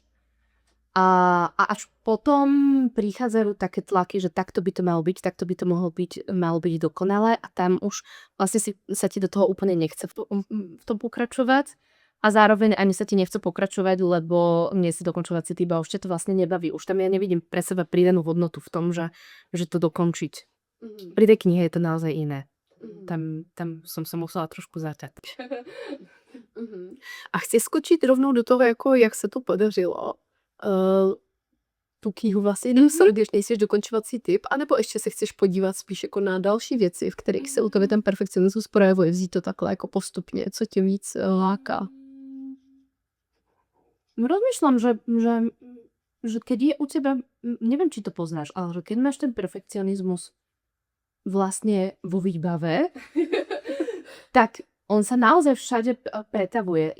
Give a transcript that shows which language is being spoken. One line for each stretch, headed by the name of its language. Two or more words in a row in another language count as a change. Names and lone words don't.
Slovak: A až potom prichádzajú také tlaky, že takto by to malo byť, takto by to malo byť dokonalé a tam už vlastne sa ti do toho úplne nechce v tom pokračovať a zároveň ani sa ti nechce pokračovať, lebo nie si dokončovací typ a už ťa to vlastne nebaví. Už tam ja nevidím pre seba pridanú hodnotu v tom, že to dokončiť. Pri tej knihe je to naozaj iné. Tam som sa musela trošku zaťať.
Czech: A chci skočit rovnou do toho, jako jak se to podařilo. Tu knihu vlastně dostat, když nejsiš dokončovací typ, anebo ještě se chceš podívat spíš jako na další věci, v kterých se u tebe ten perfekcionismus projevuje, vzít to takhle jako postupně, co tě víc láká?
Slovak: Rozmýšľam, že keď je u teba, neviem, či to poznáš, ale že keď máš ten perfekcionizmus vlastne vo výbave, tak on sa naozaj všade pretavuje.